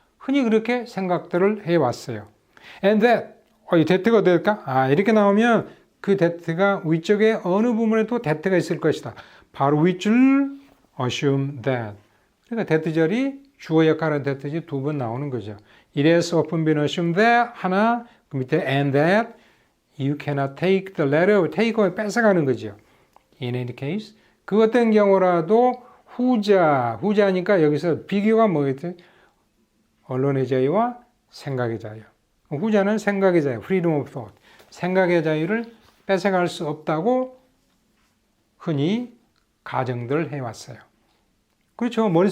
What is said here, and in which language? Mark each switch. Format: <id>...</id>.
<ko>흔히 그렇게 생각들을 해왔어요.</ko> <en>And that,</en> <ko>이 that가 될까? 이렇게 나오면 그 that가 위쪽에 어느 부분에도 that가 있을 것이다. 바로 윗줄</ko> <en>assume that.</en> <ko>그러니까 that절이 주어 역할은 that이 두 번 나오는 거죠.</ko> <en>It has often been assumed that</en> <ko>하나, 그 밑에</ko> <en>and that you cannot take the letter.</en> <ko>take가 뺏어가는 거죠.</ko> <en>In any case,</en> <ko>그 어떤 경우라도 후자니까 여기서 비교가 뭐겠지? 언론의 자유와 생각의 자유. 후자는 생각의 자유,</ko> <en>freedom of thought.</en> <ko>생각의 자유를 뺏어갈 수 없다고 흔히 가정들 해왔어요. 그렇죠.</ko>